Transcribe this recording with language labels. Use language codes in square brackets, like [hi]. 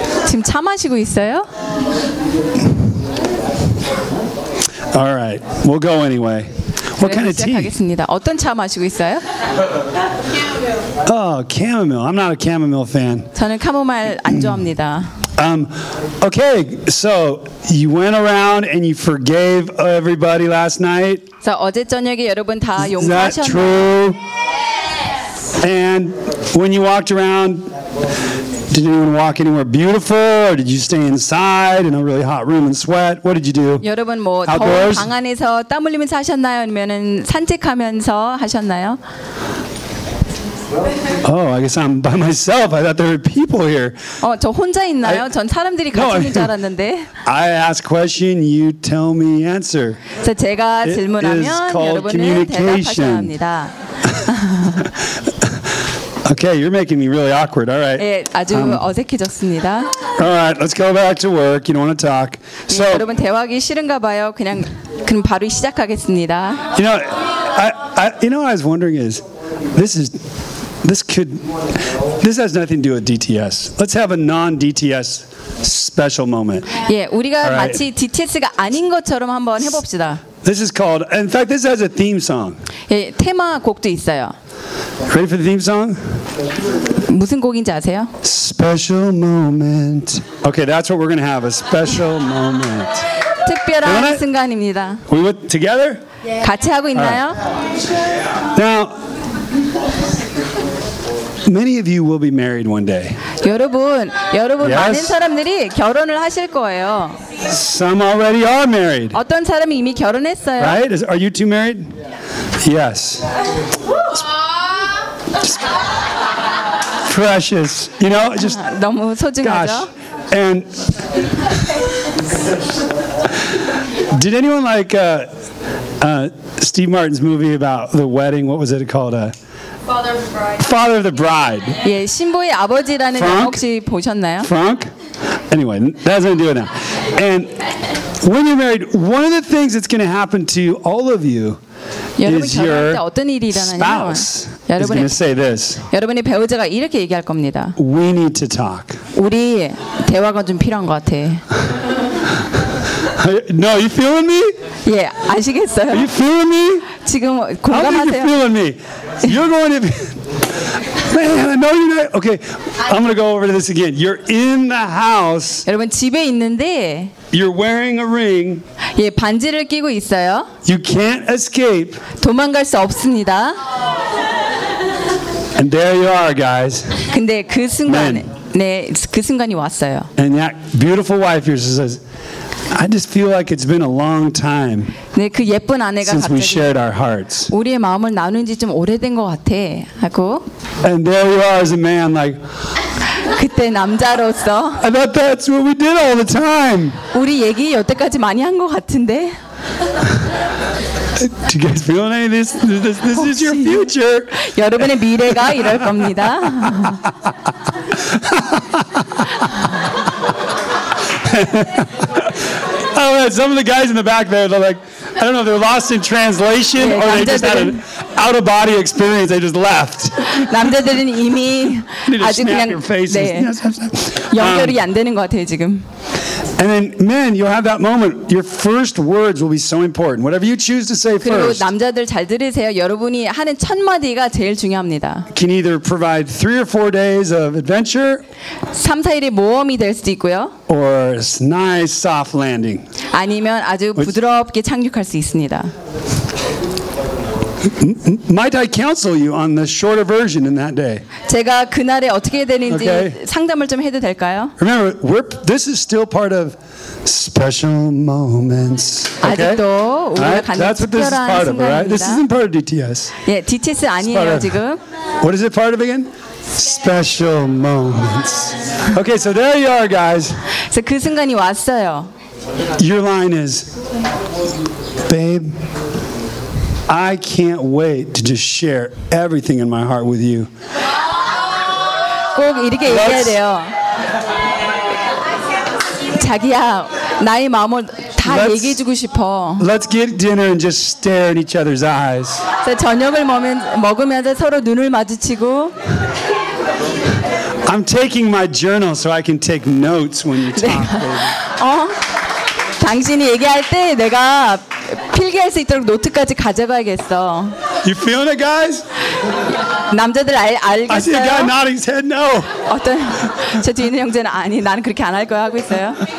[ko] 지금 차 마시고 있어요? [en] All right, we'll go anyway. What kind of tea? [ko] 하겠습니다. 어떤 차 마시고 있어요? [en] Oh, chamomile. I'm not a chamomile fan. [ko] 저는 카모마일 안 좋아합니다. [en] Okay, so you went around and you forgave everybody last night. [ko] 자, 어제 저녁에 여러분 다 용서하셨나요? [en] Is that true? Yes. And when you walked around, did anyone walk anywhere beautiful, or did you stay inside in a really hot room and sweat? What did you do? [ko] 여러분 뭐 [en] Outdoors? [ko] 방 안에서 땀 흘리면서 하셨나요? 아니면은 산책하면서 하셨나요? [en] Oh, I guess I'm by myself. I thought there were people here. [ko] 어, 저 혼자 있나요? 전 사람들이 같이 있는 줄 알았는데. [en] I ask question, you tell me answer. [ko] 그래서 제가 질문하면 여러분은 대답하셔야 합니다. [en] Okay, you're making me really awkward. All right. [ko] 예, 아주 어색해졌습니다. [en] All right, let's go back to work. You don't want to talk. [ko] So, 예, 여러분 대화하기 싫은가 봐요. 그럼 바로 시작하겠습니다. [en] You know, I was wondering is this has nothing to do with DTS. Let's have a non-DTS special moment. [ko] 예, 우리가 right. 마치 DTS가 아닌 것처럼 한번 해봅시다. [en] This is called. In fact, this has a theme song. [ko] 예, 테마곡도 있어요. [en] Ready for the theme song? [ko] 무슨 곡인지 아세요? [en] Special moment. Okay, that's what we're gonna have—a special moment. [ko] 특별한 순간입니다. [en] We went together? [ko] 같이 하고 있나요? [en] Now, many of you will be married one day. [ko] 여러분 yes? 많은 사람들이 결혼을 하실 거예요. [en] Some already are married. [ko] 어떤 사람이 이미 결혼했어요. [en] Right? Are you two married? Yes. Precious, you know, just [ko] 너무 소중하죠? [en] Gosh. And did anyone like Steve Martin's movie about the wedding? What was it called? Father of the Bride. [ko] 예, 신부의 아버지라는 영화 혹시 보셨나요? [en] Frank. Anyway, that's gonna do it now. And when you're married, one of the things that's gonna happen to all of you. [ko] 여러분 결혼할 때 어떤 일이 일어나냐면 여러분의 배우자가 이렇게 얘기할 겁니다. [en] We need to talk. [ko] 우리 대화가 좀 필요한 것 같아. [en] No, you feeling me? [ko] 예, 아시겠어요? [en] Are you feeling me? [ko] 지금 공감하세요? [en] How are you feeling me? You're going to be... Man, I know you're not... Okay, I'm going to go over to this again. You're in the house. [ko] 여러분 집에 있는데 [en] You're wearing a ring. [ko] 예, 반지를 끼고 있어요. [en] You can't escape. [ko] 도망갈 수 없습니다. [en] And there you are, guys. [ko] 근데 그 순간, 네, 그 순간이 왔어요. [en] And that beautiful wife here says, I just feel like it's been a long time. [ko] 네, 그 예쁜 아내가 [en] since we shared our hearts. [ko] 우리의 마음을 나눈 지 좀 오래된 것 같아. 하고. [en] And there you are as a man, like. [ko] 그때 남자로서 [en] I thought that's what we did all the time. [ko] 우리 얘기 여태까지 많이 한 것 같은데. [en] Do you guys feel any of this? This is your future. [ko] 여러분의 미래가 이럴 겁니다. [en] Oh, man, some of the guys in the back there, they're like, I don't know, they're lost in translation [ko] 네, [en] or they just had an out-of-body experience. They just left. [ko] 남자들은 이미 아주 그냥 네. 연결이 안 되는 것 같아요, 지금. [en] And then, men, you'll have that moment. Your first words will be so important. Whatever you choose to say [ko] 그리고 [en] first. [ko] 그리고 남자들 잘 들으세요. 여러분이 하는 첫 마디가 제일 중요합니다. [en] Can either provide 3 or 4 days of adventure. [ko] 3, 4일의 모험이 될 수도 있고요. [en] Or a nice soft landing. [ko] 아니면 아주 부드럽게 착륙할 수 있습니다. [en] Might I counsel you on the shorter version in that day? [ko] 제가 그날에 어떻게 되는지 okay. 상담을 좀 해도 될까요? [en] Remember, this is still part of special moments. [ko] Okay? 아직도 우리가 right? 가는 [en] That's [ko] 특별한 [en] what this is part of, right? This isn't part of DTS. [ko] 예, DTS 아니에요 지금. [en] What is it part of again? Special moments. Okay, so there you are, guys. [ko] 그래서 그 순간이 왔어요. [en] Your line is, babe. I can't wait to just share everything in my heart with you. [ko] 꼭 이렇게 얘기해야 돼요. 자기야, 나의 마음을 다 얘기해 주고 싶어. [en] Let's get dinner and just stare in each other's eyes. [ko] 저녁을 먹으면서 서로 눈을 마주치고. [en] I'm taking my journal so I can take notes when you talk. 어? [ko] 당신이 얘기할 때 내가 필기할 수 있도록 노트까지 가져가야겠어. [en] You feeling it, guys? [ko] 남자들 알겠어요? [en] I see a guy nodding his head no. [ko] 어떤 저 뒤에 있는 형제는 아니, 나는 그렇게 안 할 거야 하고 있어요.